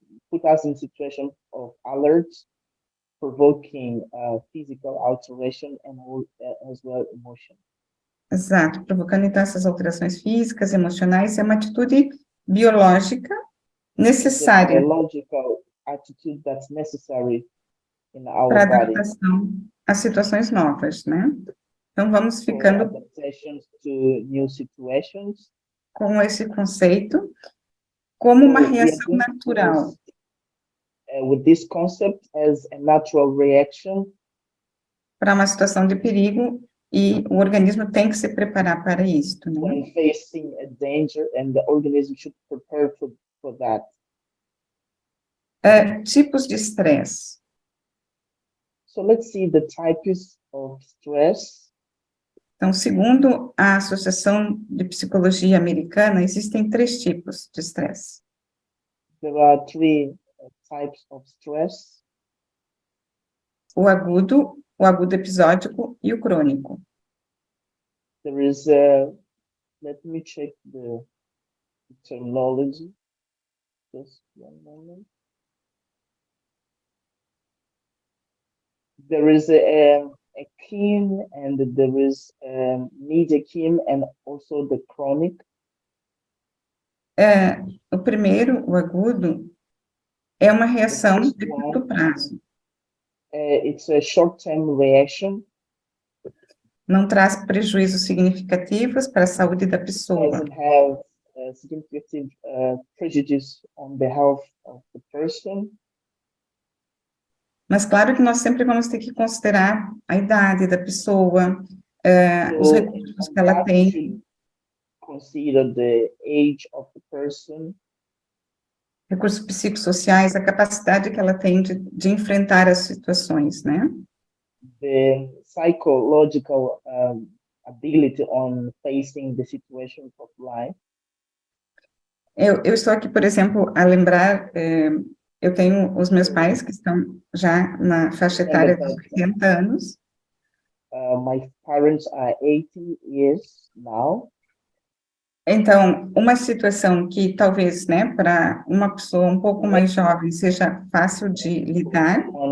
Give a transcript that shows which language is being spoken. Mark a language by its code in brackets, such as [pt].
[en] Put us in situation of alert, provoking physical alteration and as well emotion. [pt] Exato, provocando então essas alterações físicas, emocionais, é uma atitude biológica necessária [en] biological attitude that's necessary in our [pt] para [en] body. [pt] adaptação a situações novas, né? Então, vamos ficando [en] To new situations. [pt] Com esse conceito como uma reação natural. [en] With this concept as a natural reaction [pt] para uma situação de perigo, e o organismo tem que se preparar para isso, né? [en] When facing a danger, and the organism should prepare for that. [pt] Tipos de estresse. [en] So let's see the types of stress. [pt] Então, segundo a Associação de Psicologia Americana, existem 3 tipos de estresse. [en] There are 3 types of stress. [pt] O agudo episódico e o crônico. [en] There is let me check the terminology. Just one moment. There is a keen, and there is medium keen, and also the chronic. [pt] O primeiro, o agudo, é uma reação de curto prazo. [en] It's a short-term reaction. [pt] Não traz prejuízos significativos para a saúde da pessoa. [en] Doesn't have significant prejudice on the health of the person. [pt] Mas claro que nós sempre vamos ter que considerar a idade da pessoa, os recursos que ela tem. [en] Consider the age of the person. [pt] Recursos psicossociais, a capacidade que ela tem de enfrentar as situações, né? [en] The psychological ability on facing the situations of life. [pt] Eu estou aqui, por exemplo, a lembrar, eu tenho os meus pais que estão já na faixa etária dos 80 anos. [en] My parents are 80 years now. [pt] Então, uma situação que talvez, né, para uma pessoa um pouco mais jovem seja fácil de lidar.